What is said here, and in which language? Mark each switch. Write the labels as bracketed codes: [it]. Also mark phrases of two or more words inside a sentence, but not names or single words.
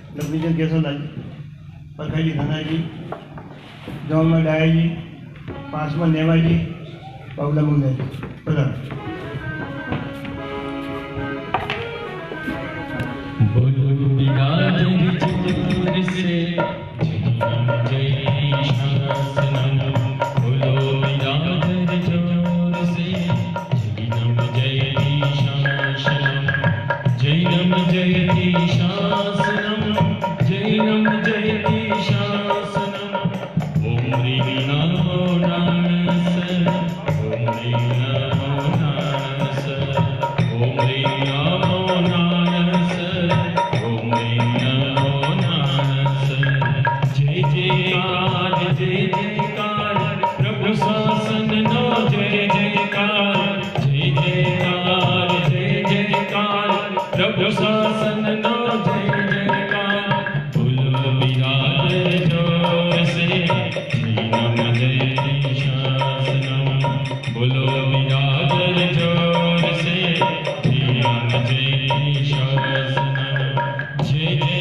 [hi] विजय केसरलाल परखाई जी धनाई जी जौन में डाया जी पास में नेवा जी पवला मुंडे प्रधान बोलो बिरादर चितपुर से जय शासनम बोलो बिरादर जोर से [sa] जयति शासनम जैनम जयति शासनम जैनम जयति शासनम ओम ह्रीं नमो नारायणाय ओम ह्रीं नमो नारायणाय ओम ह्रीं नमो नारायणाय ओम ह्रीं नमो नारायणाय जय [gu] જયકાર પ્રભુ શાસન નો જય જયકાર જય જયકાર પ્રભુ શાસન નો જય જયકાર [hi] बोलो बिरादर जोर से नम जय शासनम बोलो बिरादर जोर से नम जय शासनम जय